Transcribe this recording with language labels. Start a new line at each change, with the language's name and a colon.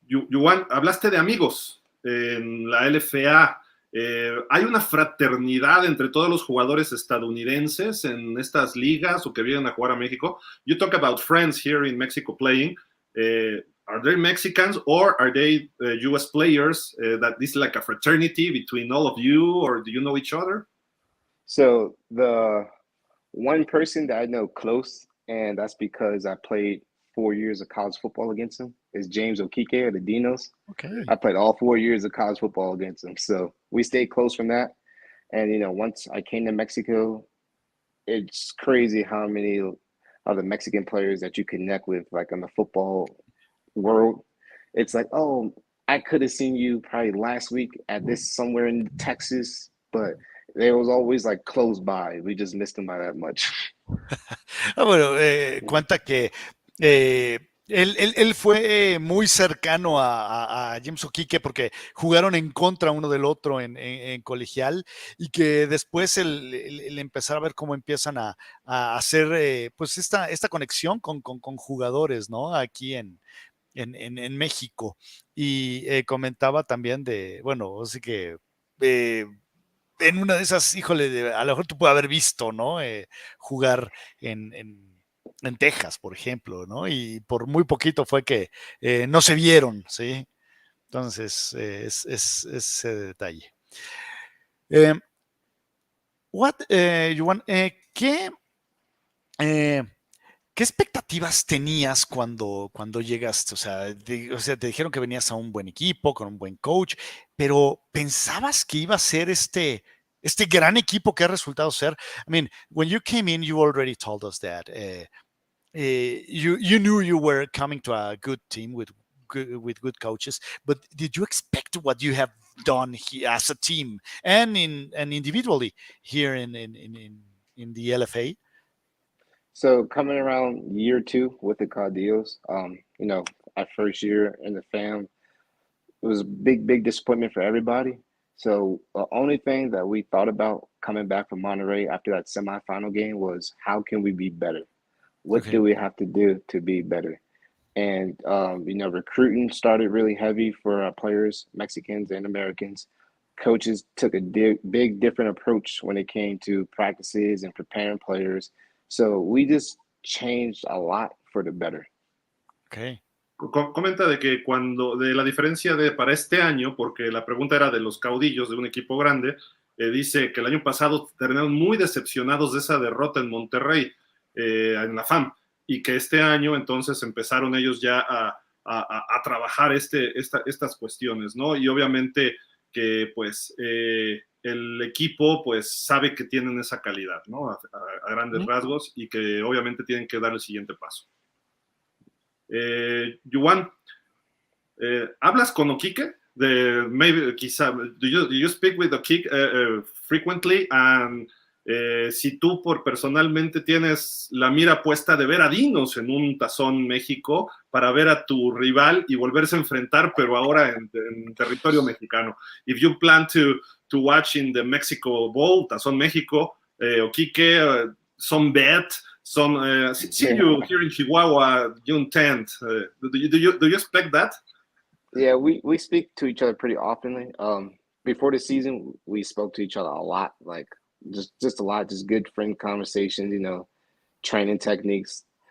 Spanish: Juwan, hablaste de amigos en la LFA. ¿Hay una fraternidad entre todos los jugadores estadounidenses en estas ligas o que vienen a jugar a México?
English: You talk about friends here in Mexico playing. Are they Mexicans or are they US players that this is like a fraternity between all of you, or do you know each other? So the one person that I know close, and that's because I played 4 years of college football against him, is James Okike of the Dinos. Okay. I played all 4 years of college football against him. So we stayed close from that. And, once I came to Mexico, it's crazy how many of the Mexican players that you connect with, like in the football world. It's like, oh, I could have seen you probably last week at this somewhere in Texas, but they was always like close by. We just missed them by that much.
Spanish: Bueno, cuenta que él fue muy cercano a James O'Quique porque jugaron en contra uno del otro en colegial y que después el empezar a ver cómo empiezan a hacer pues esta conexión con jugadores, ¿no? Aquí en México. Y comentaba también de, bueno, así que en una de esas, híjole, a lo mejor tú puedes haber visto, ¿no? Jugar en Texas, por ejemplo, ¿no? Y por muy poquito fue que no se vieron, ¿sí? Entonces, es ese detalle. Juan, ¿qué expectativas tenías cuando llegaste? O sea, te dijeron que venías a un buen equipo, con un buen coach, pero ¿pensabas que iba a ser este gran equipo que ha resultado ser?
English: I mean, when you came in, you already told us that you knew you were coming to a good team with good coaches, but did you expect what you have done here as a team and individually here in the LFA? So coming around year 2 with the Caudillos, our first year in the fam, it was a big disappointment for everybody. So the only thing that we thought about coming back from Monterrey after that semifinal game was how can we be better? What Okay. do we have to do to be better? And recruiting started really heavy for our players, Mexicans and Americans. Coaches took a big different approach when it came to practices and preparing players. So we just changed a lot for the better. Okay.
Spanish: Comenta de que de la diferencia para este año, porque la pregunta era de los caudillos de un equipo grande, dice que el año pasado terminaron muy decepcionados de esa derrota en Monterrey, en la FAM, y que este año entonces empezaron ellos ya a trabajar estas cuestiones, ¿no? Y obviamente que pues el equipo pues sabe que tienen esa calidad, ¿no? A grandes rasgos, y que obviamente tienen que dar el siguiente paso. Juwan, ¿hablas con Oquique?
English: Quizá, do you speak with Oquique frequently?
Spanish: And si tú personalmente tienes la mira puesta de ver a Dinos en un Tazón México para ver a tu rival y volverse a enfrentar, pero ahora en territorio mexicano.
English: If you plan to watch in the Mexico Bowl, Tazón México, Oquique, some bet, see you here in Chihuahua June 10th. Do you expect that? Yeah, we speak to each other pretty often. Before the season, we spoke to each other a lot, like just a lot, just good friend conversations, training techniques.